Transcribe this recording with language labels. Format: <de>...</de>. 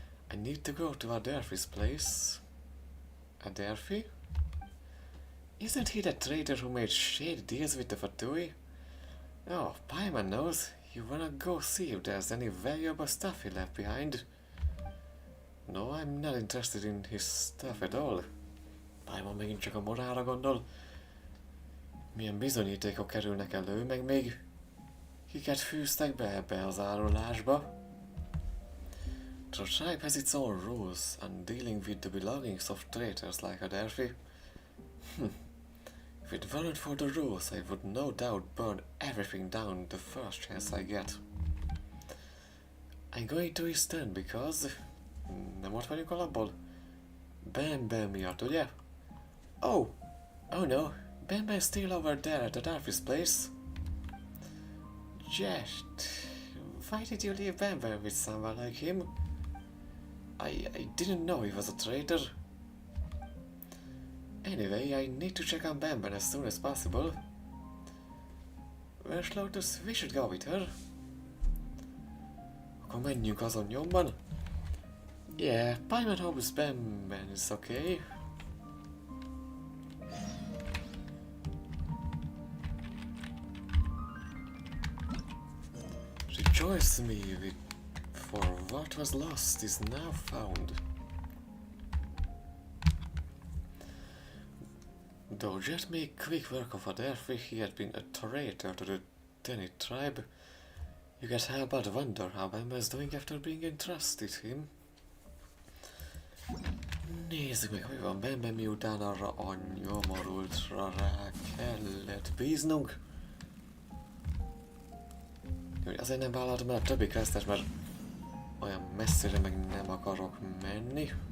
<en>I need to go to Adelphi's place. Adelphi? Isn't he the traitor who made shady deals with the Fatui? Oh, Paimon knows. You wanna go see if there's any valuable stuff he left behind. No, I'm not interested in his stuff at all.</en> <hu>Paimon megint csak a morálra gondol. Milyen bizonyítékok kerülnek elő, meg még kiket fűztek be ebbe az árulásba.</hu> <en>The tribe has its own rules on dealing with the belongings of traitors like Adelphi. If it weren't for the rules, I would no doubt burn everything down the first chance I get. I'm going to his tent because...</en> <hu>Nem ott vagyunk alapból? Bam miatt, ugye?</hu> <en>Oh no, Bam's still over there at Adelphi's place. Just... Why did you leave Bam with someone like him? I didn't know he was a traitor. Anyway, I need to check on Bam as soon as possible. Where's Lotus? We should go with her.</en> <hu>Akkor menjünk azon nyomban.</hu> <en>Yeah, Payment Hobbs Bamban is okay. Rejoice me with, for what was lost is now found. Though Jet made quick work of Adelphi, he had been a traitor to the Tenny tribe. You can't help but wonder how Bamba is doing after being entrusted him.</en> <hu>Nézzük meg, hogy van Bamba, miután arra a nyomorultra rá kellett bíznunk. Azért nem vállaltam el a többi questet, mert olyan messzire meg nem akarok menni.</hu>